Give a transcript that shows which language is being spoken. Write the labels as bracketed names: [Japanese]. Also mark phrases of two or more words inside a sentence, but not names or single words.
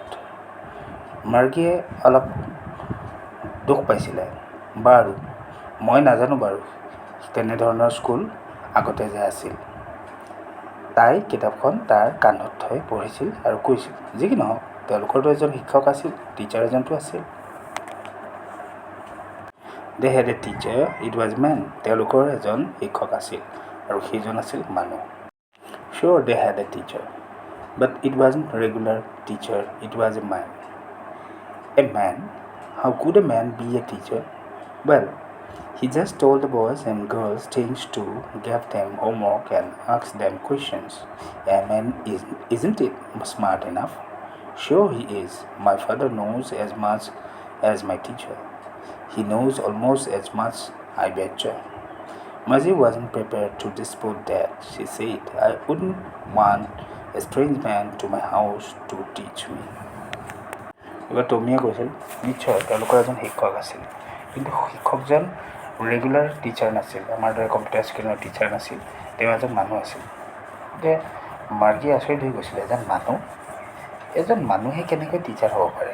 [Assamese] মাৰ্গীয়ে অলপ দুখ পাইছিলে। বাৰু, মই নাজানো বাৰু তেনেধৰণৰ স্কুল আগতে যে আছিল। তাই কিতাপখন তাৰ কান্ধত থৈ পঢ়িছিল আৰু কৈছিল, যি কি নহওক তেওঁলোকৰতো এজন শিক্ষক আছিল, টিচাৰ এজনটো আছিল। [English] They had a teacher, it was man. তেওঁলোকৰ এজন শিক্ষক আছিল আৰু সেইজন আছিল মানুহ। Sure, they had a teacher, but it wasn't a regular teacher, it was a man. A man? How could a man be a teacher? Well, he just told the boys and girls things to, gave them homework and asked them questions. A man isn't it smart enough? Sure he is. My father knows as much as my teacher. He knows almost as much, I betcha. Margie wasn't prepared to dispute that. She said, I wouldn't want a strange man to my house to teach me. [Assamese] এবাৰ টমীয়ে কৈছিল, নিশ্চয় তেওঁলোকৰ এজন শিক্ষক আছিল, কিন্তু শিক্ষকজন [English] regular teacher [Assamese] নাছিল, আমাৰ দৰে [English] computer screen teacher [Assamese] নাছিল, তেওঁ এজন মানুহ আছিল। গতিকে মাৰ্গী আচৰিত হৈ গৈছিলে, এজন মানুহে কেনেকৈ টিচাৰ হ'ব পাৰে?